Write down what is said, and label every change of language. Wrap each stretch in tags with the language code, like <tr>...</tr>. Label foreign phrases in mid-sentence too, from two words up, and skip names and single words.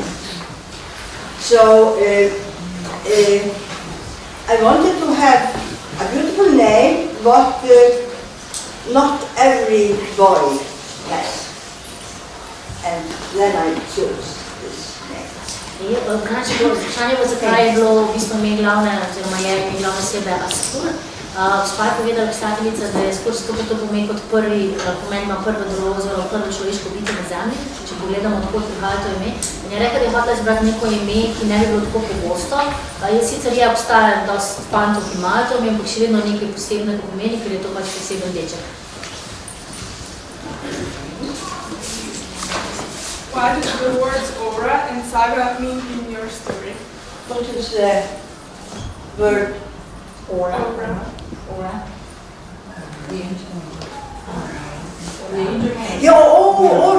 <en>So I wanted to have a beautiful name, but not every boy has. And then I chose this name.</en> <sl>Vprašanje bo, zakaj je bilo v bistvu ime glavne, oziroma je ime glavne osebe Askur. Gospa je povedala pisateljica, da je Askur zato to pomeni kot prvi, pomen ima prvo drvo oziroma prvo človeško bitje na zemlji, če pogledamo, odkot prihaja to ime. In je rekla, da je hotela izbrati neko ime, ki ne bi bilo tako pogosto. Sicer je obstaja dosti fantov, ki imajo to ime, ampak še vedno nekaj posebnega pomeni, ker je to pač poseben deček.</sl> <en>What do the words aura and saga mean in your story? What is the word Aura. aura? Aura.</en>